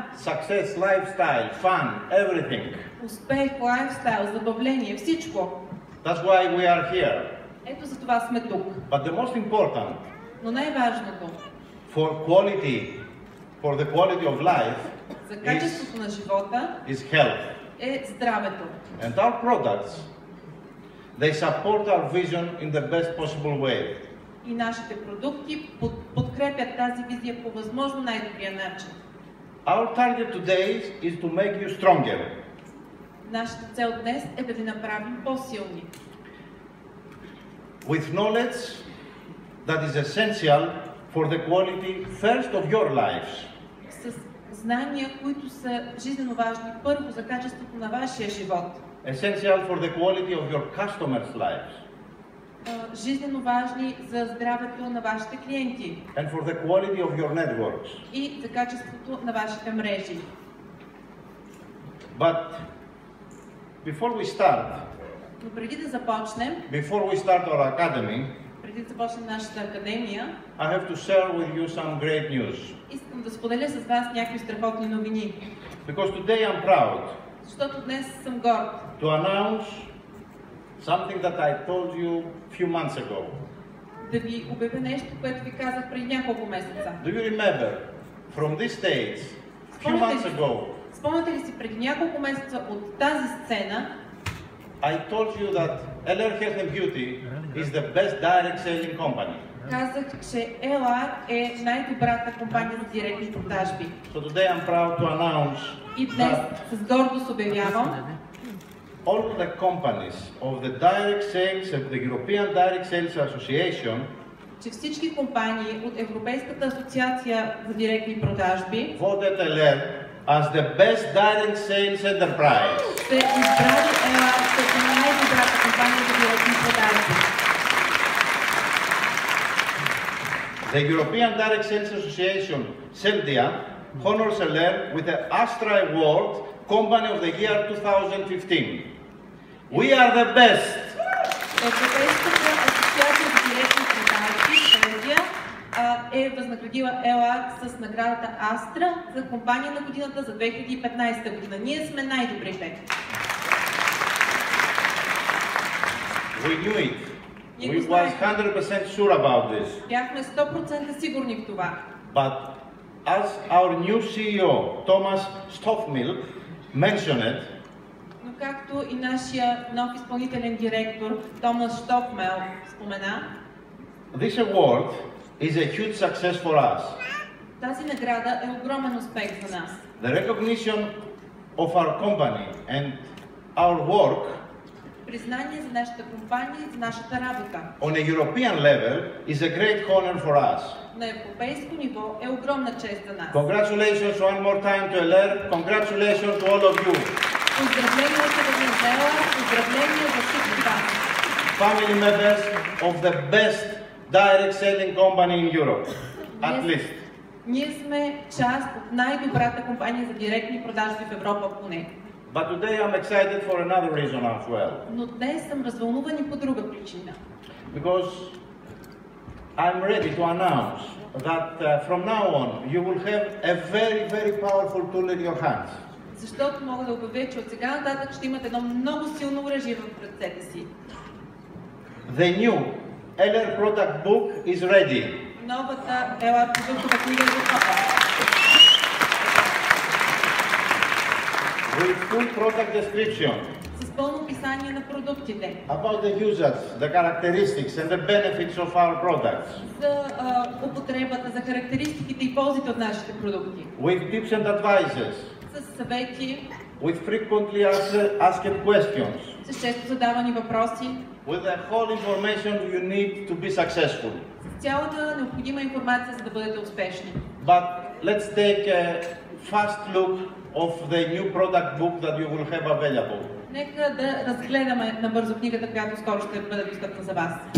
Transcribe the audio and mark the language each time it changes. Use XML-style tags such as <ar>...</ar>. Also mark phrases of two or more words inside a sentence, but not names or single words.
<en>Success, lifestyle, fun, everything.</en> <bg>Успех, лайфстайл, забавление, всичко.</bg> <en>That's why we are here.</en> <bg>Ето за това сме тук.</bg> <en>But the most important,</en> <bg>но най-важното</bg> <en>for the quality of life,</en> <bg>за качеството на живота</bg> <en>is health.</en> <bg>Е здравето.</bg> <en>And our products, they support our vision in the best possible way.</en> <bg>И нашите продукти подкрепят тази визия по възможно най-добрия начин.</bg> <en>Our target today is to make you stronger.</en> <bg>Нашата цел днес е да ви направим по-силни.</bg> <en>With knowledge that is essential for the quality first of your lives.</en> <bg>С знания, които са жизненно важни първо за качеството на вашия живот.</bg> <en>Essential for the quality of your customers' lives.</en> <bg>Жизненно важни за здравето на вашите клиенти.</bg> <en>And for the quality of your networks.</en> <bg>И за качеството на вашите мрежи.</bg> <en>But before we start,</en> <bg>но преди да започнем,</bg> <en>before we start our academy,</en> <bg>преди да започнем нашата академия,</bg> <en>I have to share with you some great news.</en> <bg>Искам да споделя с вас някакви страхотни новини.</bg> <en>Because today I'm proud.</en> <bg>Защото днес съм горд.</bg> <en>To announce something that I told you few months ago.</en> <bg>Да ви обявя нещо, което ви казах преди няколко месеца.</bg> <en>Do you remember from this stage few months ago?</en> <bg>Спомняте ли си преди няколко месеца от тази сцена?</bg> <en>I told you that LR Health and Beauty is the best direct selling company.</en> <bg>Казах, че LR е най-добрата компания за директни продажби.</bg> <en>So today I'm proud to announce</en> <bg>и днес с гордост обявявам,</bg> <en>all the companies of the direct sales of the European Direct Sales Association,</en> <bg>че всички компании от Европейската асоциация за директни продажби</bg> <en>voted LR as the best direct sales enterprise.</en> <bg>Сте избрали ЕЛАК като най-добрата компания за директни продажби.</bg> <en>The European Direct Sales Association, CELDIA, honors Eller with the Astra Award Company of the Year 2015. We are the best.</en> <bg>Европейската асоциация за директни продажби, CELDIA, е възнаградила ЕЛАК с наградата Астра за компания на годината за 2015 година. Ние сме най-добрите.</bg> <en>We knew it. We were 100% sure about this.</en> <bg>Бяхме 100% сигурни в това.</bg> <en>But as our new CEO, Thomas Stoffmilk, mentioned it,</en> <bg>Но както и нашия нов изпълнителен директор Томас Штофмел спомена,</bg> <en>this award is a huge success for us.</en> <bg>тази награда е огромен успех за нас.</bg> <en>The recognition of our company and our work</en> <bg>Признание за нашата компания и за нашата работа</bg> <en>on a European level is a great honor for us.</en> <bg>на европейско ниво е огромна чест за нас.</bg> <en>Congratulations one more time to Eller. Congratulations to all of you.</en> <bg>Поздравления за Венезуела, поздравления за всички вас.</bg> <en>Family members of the best direct selling company in Europe, at least.</en> <bg>Ние сме част от най-добрата компания за директни продажби в Европа поне.</bg> <en>But today I'm excited for another reason as well.</en> <bg>Но днес съм развълнуван и по друга причина.</bg> <en>Because I'm ready to announce that from now on you will have a very, very powerful tool in your hands.</en> <bg>Защото мога да обявя, че от сега нататък ще имате едно много силно оръжие в ръцете си.</bg> <en>The new Eller product book is ready.</en> <bg>Новата ЕЛА продуктова книга е готова.</bg> <en>With full product description.</en> <bg>С пълно описание на продуктите.</bg> <en>About the users, the characteristics and the benefits of our products.</en> <bg>За употребата, за характеристиките и ползите от нашите продукти.</bg> <en>With tips and advices.</en> <bg>С съвети.</bg> <en>With frequently asked questions.</en> <bg>С често задавани въпроси.</bg> <en>With the whole information you need to be successful.</en> <bg>С цялата необходима информация, за да бъдете успешни.</bg> <en>But let's take a fast look of the new product book that you will have available.</en> <bg>Нека да разгледаме набързо книгата, която скоро ще бъде достъпна за вас.</bg>